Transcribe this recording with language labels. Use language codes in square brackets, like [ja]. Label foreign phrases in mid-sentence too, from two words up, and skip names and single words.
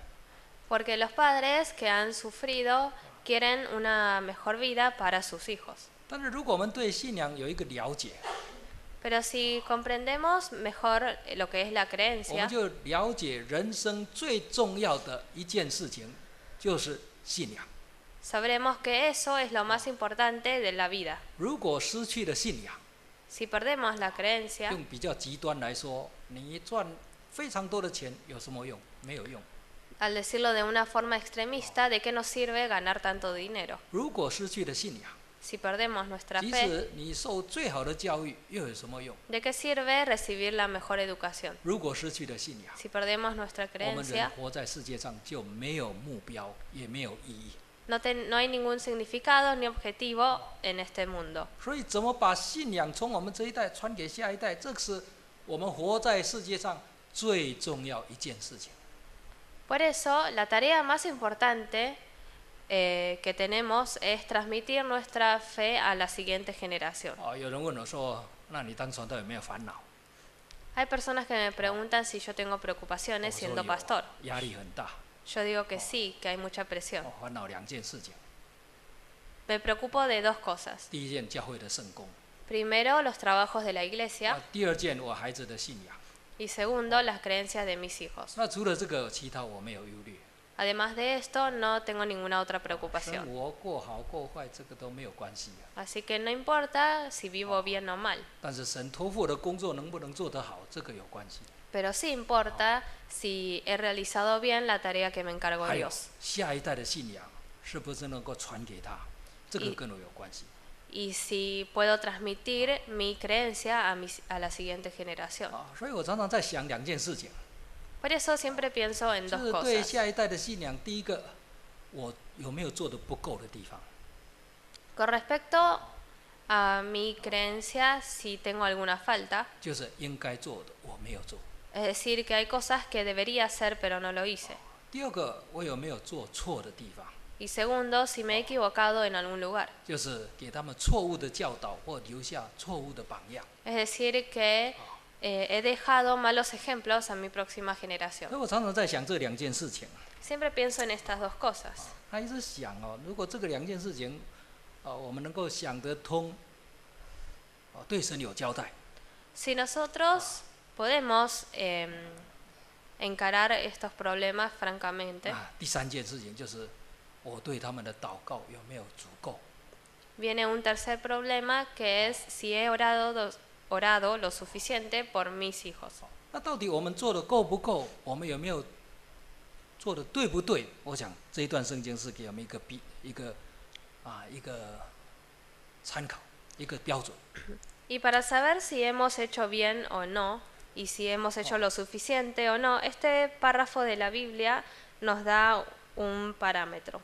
[es] Porque los padres que han sufrido quieren una mejor vida para sus hijos. [zh] 但是如果我们对信仰有一个了解， [es] Pero si comprendemos mejor lo que es la [zh] 我 [es] creencia, [zh] 们就了解人生最重要的一件事情就是信仰。 [es] sabremos que eso es lo más importante de la vida. [zh] 如果失去了信仰， [es] Si perdemos la creencia, [zh] 用比较极端来说，你赚非常多的钱有什么用？没有用。 [es] al decirlo de una forma extremista, ¿de qué nos sirve ganar tanto dinero? [zh] 如果失去了信仰， [es] Si perdemos nuestra [zh] 即 [es] fe, [zh] 使你受最好的教育，又有什么用？ [es] ¿de qué sirve recibir la mejor educación? [zh] 如果失去了信仰， [es] Si perdemos nuestra [zh] 我们人 [es] creencia, [zh] 活在世界上就没有目标，也没有意义。 [es] no hay ningún significado ni objetivo en este mundo. [zh] 所以，怎么把信仰从我们这一代传给下一代，这是我们活在世界上最重要一件事情。 [es] Por eso, la tarea más importante que tenemos es transmitir nuestra fe a la siguiente generación. [zh] 有人问我说：“那你当传道有没有烦恼？” [es] Hay personas que me preguntan si yo tengo preocupaciones [zh] 我说 [es] siendo [zh] 有 [es] pastor. [zh] 压力很大。 [es] Yo digo que sí, que hay mucha presión. [zh] 烦恼2件事情。 [es] Me preocupo de dos cosas. [zh] 第一件，教会的圣工； [es] Primero, los trabajos de la iglesia. [zh] 第二件，我孩子的信仰。 [es] Y segundo, las creencias de mis hijos. [zh] 那除了这个，其他我没有忧虑。 [es] Además de esto, no tengo ninguna otra [zh] 生 [es] preocupación. [zh] 活过好过坏，这个都没有关系啊。 [es] Así que no importa si vivo bien o mal. [zh] 但是神托付的工作能不能做得好，这个有关系。 [es] Pero sí importa si he realizado bien la tarea que me encargó [zh] 还有 [es] Dios. [zh] 下一代的信仰是不是能够传给他，这个跟我有关系。 [es] Y si puedo transmitir mi creencia a la siguiente generación. [zh] 所以我常常在想2件事情， [es] Por eso siempre pienso en [zh] 就 [es] dos [zh] 是对 [es] cosas. [zh] 下一代的信仰，第一个，我有没有做的不够的地方？ [es] Con respecto a mi creencia, si tengo alguna falta, [zh] 就是应该做的我没有做。 [es] es decir, que hay cosas que debería hacer pero no lo hice. [zh] 第二个，我有没有做错的地方？ [es] Y segundo, si me he equivocado en algún lugar. [zh] 就是给他们错误的教导或留下错误的榜样。 [es] Es decir, que he dejado malos ejemplos a mi próxima [zh] 所以 [es] generación. [zh] 我常常在想这2件事情。 [es] Siempre pienso en estas dos cosas. [zh] 他一直想如果这个2件事情，我们能够想得通，对神有交代， [es] Si nosotros podemos encarar estos problemas francamente, [zh] 第3件事情就是我对他们的祷告有没有足够。 [es] viene un tercer problema que es si he orado lo suficiente por mis hijos. [zh] 那到底我们做的够不够？我们有没有做的对不对？我想这一段圣经是给我们一个参考，一个标准。 [es] Y para saber si hemos hecho bien o no, y si hemos hecho lo suficiente o no, este párrafo de la Biblia nos da un parámetro.